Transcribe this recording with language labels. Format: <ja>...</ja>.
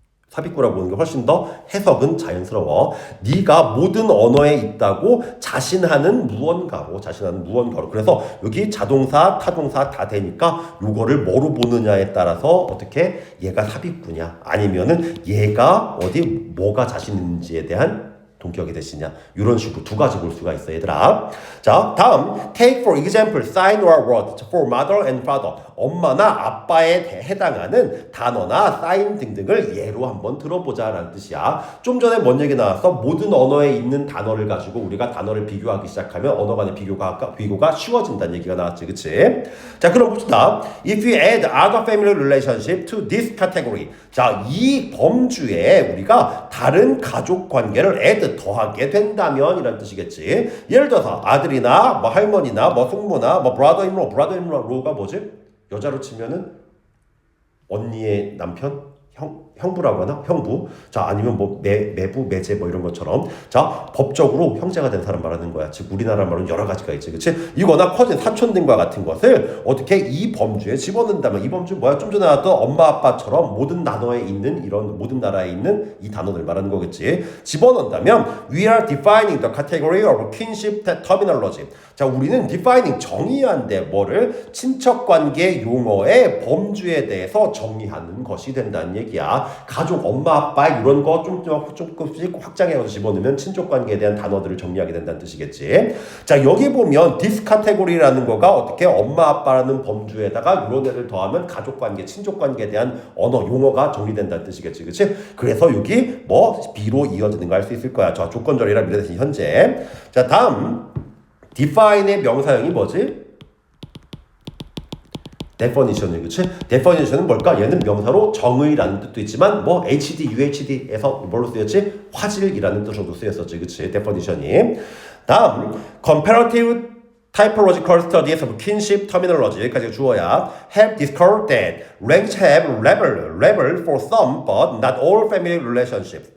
<ko>삽입구라고 보는 게 훨씬 더 해석은 자연스러워. 네가 모든 언어에 있다고 자신하는 무언가로. 그래서 여기 자동사, 타동사 다 되니까 요거를 뭐로 보느냐에 따라서 어떻게 얘가 삽입구냐 아니면은 얘가 어디 뭐가 자신 있는지에 대한 동격이 되시냐, 이런 식으로 두 가지 볼 수가 있어, 얘들아. 자, 다음</ko> <en>take for example sign or word for mother and father.</en> <ko>엄마나 아빠에 해당하는 단어나 사인 등등을 예로 한번 들어보자라는 뜻이야. 좀 전에 뭔 얘기 나왔어? 모든 언어에 있는 단어를 가지고 우리가 단어를 비교하기 시작하면 언어 간의 비교가 쉬워진다는 얘기가 나왔지, 그치? 자, 그럼 봅시다.</ko> <en>If you add other family relationship to this category.</en> <ko>자, 이 범주에 우리가 다른 가족 관계를 add, 더하게 된다면 이란 뜻이겠지. 예를 들어서 아들이나 뭐 할머니나 뭐 숙모나 뭐 brother-in-law가 뭐지? 여자로 치면은 언니의 남편? 형부라고 하나? 형부. 자, 아니면 뭐 매부, 매제 뭐 이런 것처럼. 자, 법적으로 형제가 된 사람 말하는 거야. 즉 우리나라 말은 여러 가지가 있지, 그치? 이거나 커진 사촌 등과 같은 것을 어떻게 이 범주에 집어넣는다면, 이 범주 뭐야? 좀 전에 나왔던 엄마 아빠처럼 모든 단어에 있는 이런 모든 나라에 있는 이 단어들 말하는 거겠지. 집어넣는다면</ko> <en>we are defining the category of kinship terminology.</en> <ko>자, 우리는 defining, 정의한데 뭐를? 친척관계 용어의 범주에 대해서 정의하는 것이 된다는 얘기야. 가족, 엄마, 아빠 이런 거 조금씩 확장해서 집어넣으면 친족관계에 대한 단어들을 정리하게 된다는 뜻이겠지. 자, 여기 보면 this category라는 거가 어떻게 엄마, 아빠라는 범주에다가 이런 애를 더하면 가족관계, 친족관계에 대한 언어, 용어가 정리된다는 뜻이겠지, 그치? 그래서 여기 뭐 B로 이어지는 거 알 수 있을 거야. 자, 조건절이라 미래 대신 현재. 자, 다음 define의 명사형이 뭐지? definition이, 그치? definition은 뭘까? 얘는 명사로 정의라는 뜻도 있지만 뭐 HD, UHD에서 뭘로 쓰였지? 화질이라는 뜻으로도 쓰였었지, 그치? definition이. 다음</ko> <en>comparative typological studies of kinship terminology,</en> <ko>여기까지 주어야.</ko> <en>have discovered that language have level for some but not all family relationships.</en>